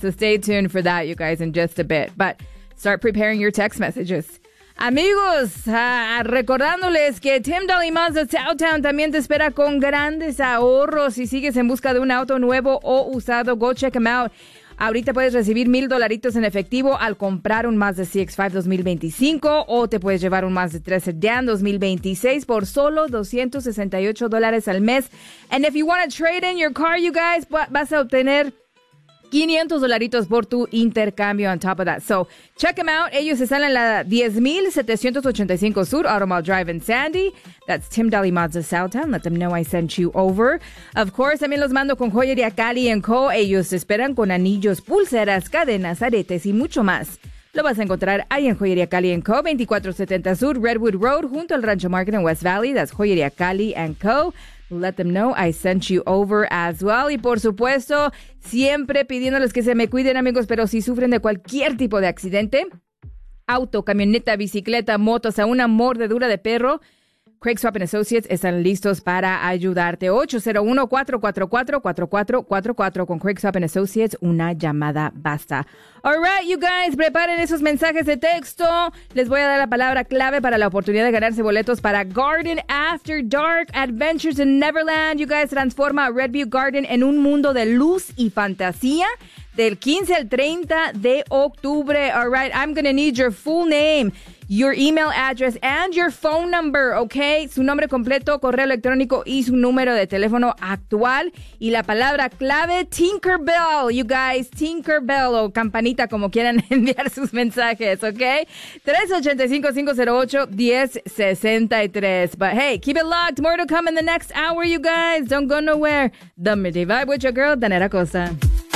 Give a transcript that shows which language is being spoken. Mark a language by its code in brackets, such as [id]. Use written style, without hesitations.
[en] So stay tuned for that, you guys, in just a bit. But start preparing your text messages. [es] Amigos, recordándoles que Tim Dolly Mazda Southtown también te espera con grandes ahorros. Si sigues en busca de un auto nuevo o usado, [en] go check them out. [es] Ahorita puedes recibir $1,000 en efectivo al comprar un Mazda CX-5 2025 o te puedes llevar un Mazda 3 Sedan 2026 por solo $268 al mes. [en] And if you want to trade in your car, you guys, [es] vas a obtener $500 por tu intercambio [en] on top of that. So, check them out. [es] Ellos están en la 10,785 Sur Automall Drive in Sandy. [en] That's Tim Dolly Mazda Southtown. Let them know I sent you over. Of course, [es] también los mando con [en] Joyería Cali & Co. [es] Ellos te esperan con anillos, pulseras, cadenas, aretes y mucho más. Lo vas a encontrar ahí en Joyería Cali & Co. 2470 Sur Redwood Road junto al Rancho Market en West Valley. [en] That's Joyería Cali & Co. Let them know I sent you over as well. [es] Y por supuesto, siempre pidiéndoles que se me cuiden, amigos, pero si sufren de cualquier tipo de accidente, auto, camioneta, bicicleta, motos, a una mordedura de perro, Craig Swap & Associates están listos para ayudarte. 801-444-4444 con Craig Swap & Associates. Una llamada basta. [en] All right, you guys, [es] preparen esos mensajes de texto. Les voy a dar la palabra clave para la oportunidad de ganarse boletos para Garden After Dark Adventures in Neverland. You guys, transforma Redview Garden en un mundo de luz y fantasía del 15 al 30 de octubre. [en] All right, I'm going to need your full name, your email address, and your phone number, okay? [es] Su nombre completo, correo electrónico, y su número de teléfono actual. Y la palabra clave, Tinkerbell, you guys. Tinkerbell, o campanita, como quieran enviar sus mensajes, okay? 385-508-1063. [en] But hey, keep it locked. More to come in the next hour, you guys. Don't go nowhere. The Midday Vibe with your girl, Danet Acosta.